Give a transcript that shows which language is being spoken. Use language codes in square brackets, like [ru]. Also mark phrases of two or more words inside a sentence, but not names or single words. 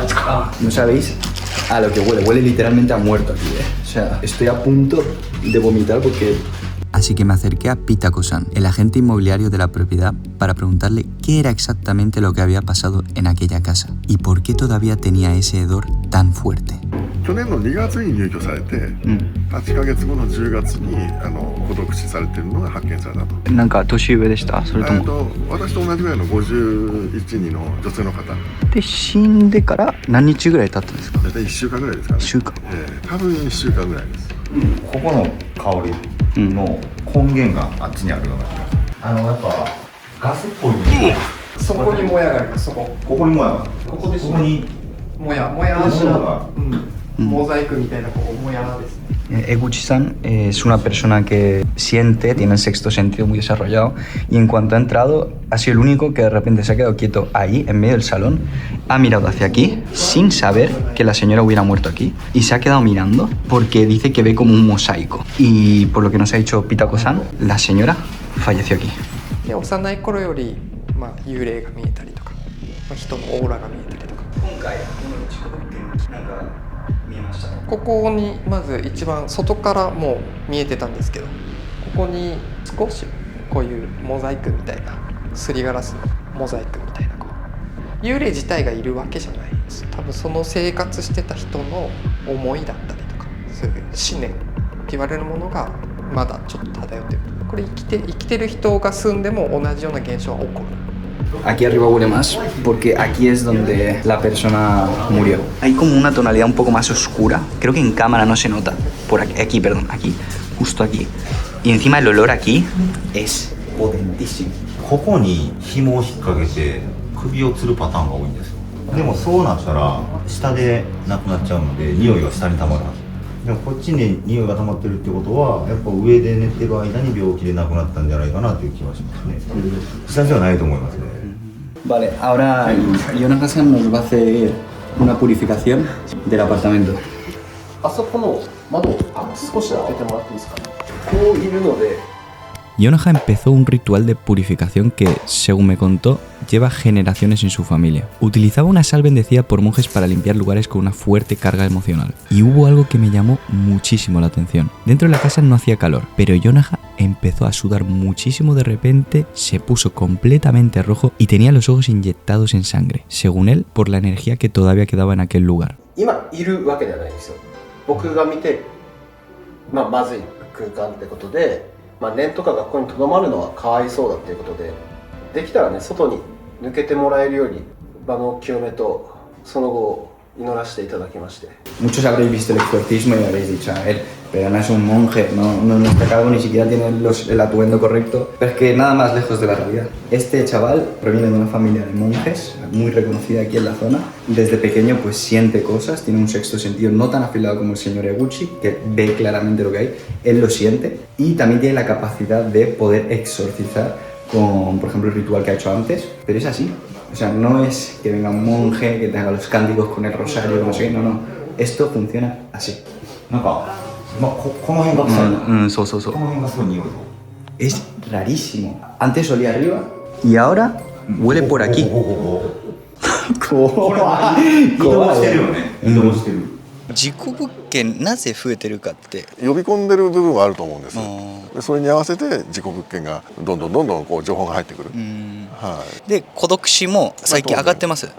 [es] ¿No sabéis a lo que huele? Huele literalmente a muerto aquí, O sea, estoy a punto de vomitar porque... Así que me acerqué a Pitako-san, el agente inmobiliario de la propiedad, para preguntarle qué era exactamente lo que había pasado en aquella casa y por qué todavía tenía ese hedor tan fuerte. [ja] 去年の2月に入居されて、8ヶ月後の10月に孤独死されてるのが発見されたと。なんか年上でした？それとも私と同じぐらいの51人の女性の方で、死んでから何日ぐらい経ったんですか？大体1週間ぐらいですかね。 1週間、多分1週間ぐらいです。ここの香りの根源があっちにあるような気がする。やっぱガスっぽいね。そこにもやがあります。そこ。ここにもやが。ここですね。ここにもや足の、モザイクみたいなこうもやですね。 [es] Eguchi-san es una persona que siente, tiene el sexto sentido muy desarrollado y en cuanto ha entrado ha sido el único que de repente se ha quedado quieto ahí en medio del salón, ha mirado hacia aquí sin saber que la señora hubiera muerto aquí y se ha quedado mirando porque dice que ve como un mosaico y por lo que nos ha dicho Pitako-san, la señora falleció aquí. [ja] 幼い頃より、幽霊が見えたりとか、人のオーラが見えたりとか。今回この事故物件なんか見えましたね。ここにまず一番外からもう見えてたんですけど、ここに少しこういうモザイクみたいな、すりガラスのモザイクみたいな、幽霊自体がいるわけじゃないです。多分その生活してた人の思いだったりとか、そういう思念って言われるものがまだちょっと漂ってる。これ生きてる人が住んでも同じような現象は起こる。 [es] Aquí arriba huele más porque aquí es donde la persona murió. Hay como una tonalidad un poco más oscura. Creo que en cámara no se nota. Por aquí, perdón, aquí, justo aquí. Y encima el olor aquí es potentísimo. [ja] ここに紐を引っ掛けて首を吊るパターンが多いんですよ。でもそうなったら下でなくなっちゃうので匂いが下に溜まるはず。でもこっちに匂いが溜まってるってことはやっぱ上で寝てる間に病気で亡くなったんじゃないかなという気はしますね。下じゃないと思いますね。 [es] Vale, ahora Yonaka-san nos va a hacer una purificación del apartamento. [ja] あそこの窓を少し開けてもらっていいですか。こういるので。 [es] Yonaha empezó un ritual de purificación que, según me contó, lleva generaciones en su familia. Utilizaba una sal bendecida por monjes para limpiar lugares con una fuerte carga emocional. Y hubo algo que me llamó muchísimo la atención. Dentro de la casa no hacía calor, pero Yonaha empezó a sudar muchísimo de repente, se puso completamente rojo y tenía los ojos inyectados en sangre, según él, por la energía que todavía quedaba en aquel lugar. [ja] 今いるわけではないですよ。僕が見て、まずい空間ってことで。念とかがここに留まるのはかわいそうだっていうことで、できたらね、外に抜けてもらえるように場の清めとその後を祈らせていただきまして。Muchos [es] habréis visto el exorcismo y habréis dicho, a ver, pero no es un monje, no está calvo, ni siquiera tiene el atuendo correcto. Pero es que nada más lejos de la realidad. Este chaval proviene de una familia de monjes, muy reconocida aquí en la zona. Desde pequeño pues siente cosas, tiene un sexto sentido no tan afilado como el señor Eguchi, que ve claramente lo que hay, él lo siente. Y también tiene la capacidad de poder exorcizar con, por ejemplo, el ritual que ha hecho antes. Pero es así. O sea, no es que venga un monje que te haga los cánticos con el rosario, no sé qué, no. Esto funciona así. [ja] なんか、この辺が臭い。そうそうそう。この辺がすごい匂い。 [es] Es rarísimo. Antes olía arriba y ahora huele por aquí. [ja] これ移動してるよね。移動してる。事故物件なぜ増えてるかって呼び込んでる部分はあると思うんです。でそれに合わせて事故物件がどんどんこう情報が入ってくる。はい。で孤独死も最近上がってます。